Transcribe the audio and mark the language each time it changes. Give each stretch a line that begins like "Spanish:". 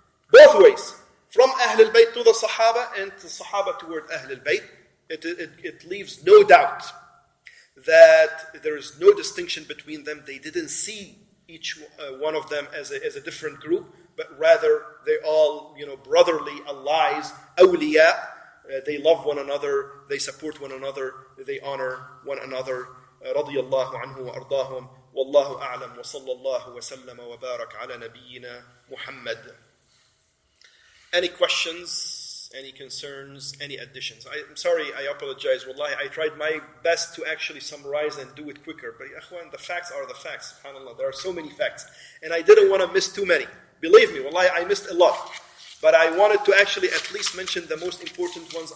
English: Both ways, from Ahl Bayt to the Sahaba and the Sahaba toward Ahl Bayt, it leaves no doubt that there is no distinction between them. They didn't see each one of them as a different group, but rather they all, brotherly allies, awliya. They love one another, they support one another, they honor one another.
Arabic: رضي الله عنه وأرضاهم والله أعلم وصلى الله وسلم وبارك على نبينا محمد.
English: Any questions, any concerns, any additions? I'm sorry, I apologize. Wallahi, I tried my best to actually summarize and do it quicker. But akhwan, the facts are the facts. SubhanAllah, there are so many facts. And I didn't want to miss too many. Believe me, wallahi, I missed a lot. But I wanted to actually at least mention the most important ones.